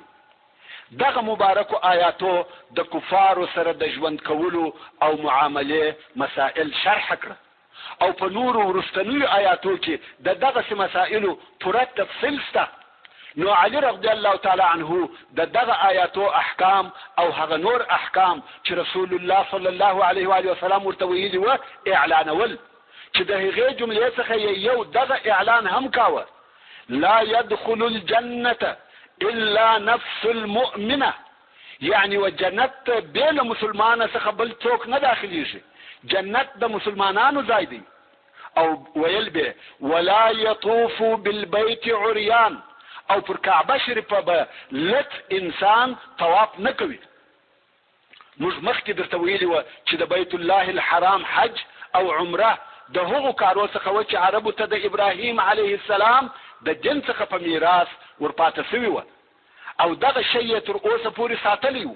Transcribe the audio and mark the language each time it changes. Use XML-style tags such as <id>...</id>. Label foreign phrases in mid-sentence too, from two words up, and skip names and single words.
<ps>دغه مبارکو آیاتو د کفارو سره د ژوند کولو او معاملې مسائل شرح کړه او په نورو وروستنیو آیاتو کې د دغسې مسائلو پوره تفصیل شته. نو علي</ps> <ar>رضی الله تعالی عنه</ar> <ps>د دغه آیاتو احکام او هغه نور احکام چې رسول الله</ps> <ar>صلی الله علیه و آله وسلم</ar> <ps>ورته ویلي و اعلانول، چې د هغې جملې څخه یو دغه اعلان هم کاوه:</ps> <ar>لا يدخل الجنة الا نفس المؤمنه،</ar> <ps>یعنی و جنت بېله مسلمانه څخه بل څوک نه داخلیږي، جنت د مسلمانانو ځای دی. او ویل به</ps> <ar>ولا يطوف بالبيت عريان،</ar> <ps>او پر کعبه شریفه به لټ انسان طواف نه کوي. موږ مخکې درته ویلي وه چې د بیت الله الحرام حج او عمره د هغو کارو څخه و چې عربو ته د ابراهیم</ps> <ar>علیه السلام</ar> <ps>د دین څخه په میراث ورپاته سوي وه او دغه شی یې تر اوسه پورې ساتلی و.</ps>